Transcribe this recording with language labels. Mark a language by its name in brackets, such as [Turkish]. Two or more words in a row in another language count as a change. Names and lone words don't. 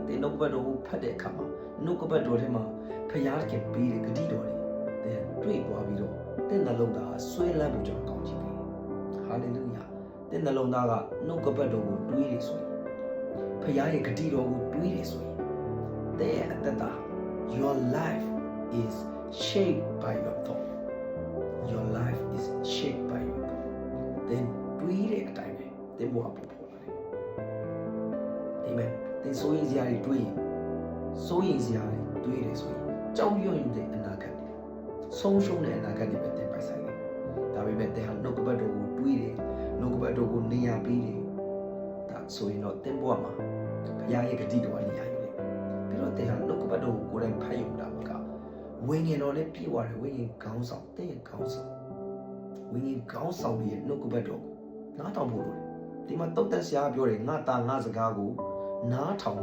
[Burmese] ကပတ်တော်ကိုဖတ်တဲ့အခါမှာနှုတ်ကပတ်တော်ထဲမှာဖခင်ခင်ပေးတဲ့ဂတိတော်တွေတွေ့သွားပြီးတော့တဲ့နှလုံးသားဆွဲလန်းဖို့ကျွန်တော်ကောင်းချီးပေးဟာလေလုယာတဲ့နှလုံးသားကနှုတ်ကပတ်တော်ကိုတွေးရဆိုရင်ဖခင်ရဲ့ဂတိတော်ကိုတွေးရဆိုရင်တဲ့အတ္တတာ [English] your life is shaped by your thought your life is shaped by your thought [Burmese] then တွေးတဲ့အတိုင်းပဲသင်ဘဝပေါ်ပေါ်လာတယ်အာမင်သင်စိုးရင်စရာတွေတွေးရင်စိုးရင်စရာတွေတွေးတယ်ဆိုရင်ကြောက်ရွံ့တဲ့အနာဂတ်တွေဆုံးရှုံးတဲ့အနာဂတ်တွေပဲသင်ပိုင် ဆိုင်တယ်ဒါပေမဲ့သင်ဟာနှုတ်ကပတ်တော်ကိုတွေးတယ်နှုတ်ကပတ်တော်ကိုနေရာပေးတယ်ဒါဆိုရင်တော့သင်ဘဝမှာဘုရားရဲ့ဂတိတော်ကနေရာယူလိမ့်မယ်ပြီးတော့သင်ဟာနှုတ်ကပတ်တော်ကိုကိုယ်တိုင်ဖတ်ယူတာမကဝိညာဉ်တော်နဲ့ပြည့်ဝတယ်ဝိညာဉ်ခေါင်းဆောင်သင်ရဲ့ခေါင်းဆောင်ဝိညာဉ်ခေါင်းဆောင်ရဲ့နှုတ်ကပတ်တော်နားထောင်ဖို့လိုတယ်ဒီမှာတုတ်သက်ဆရာပြောတယ်ငါသားငါစကားကိုနားထောင်